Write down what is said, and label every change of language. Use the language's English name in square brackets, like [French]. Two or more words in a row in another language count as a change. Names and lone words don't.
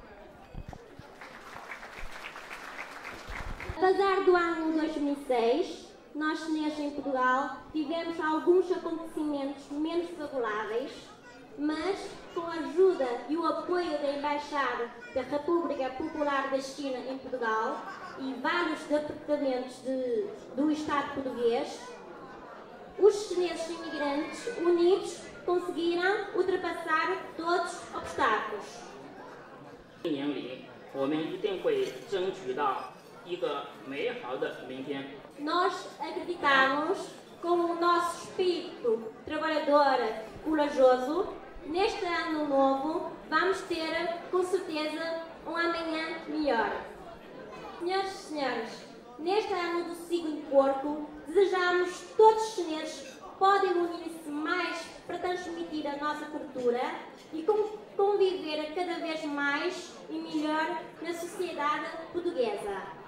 [Portuguese] Apesar do ano 2006, nós chineses em Portugal tivemos alguns acontecimentos menos favoráveis, mas com a ajuda e o apoio da Embaixada da República Popular da China em Portugal e vários departamentos do Estado português, os chineses imigrantes unidos conseguiram ultrapassar todos os obstáculos. [Chinese] 1 年里，我们一定会争取到一个美好的明天。 [Portuguese] Nós acreditamos, com o nosso espírito trabalhador corajoso, neste ano novo vamos ter, com certeza, um amanhã melhor. Senhoras e senhores, neste ano do signo porco, desejamos que todos os chineses podem unir-se mais para transmitir a nossa cultura e conviver cada vez mais e melhor na sociedade portuguesa.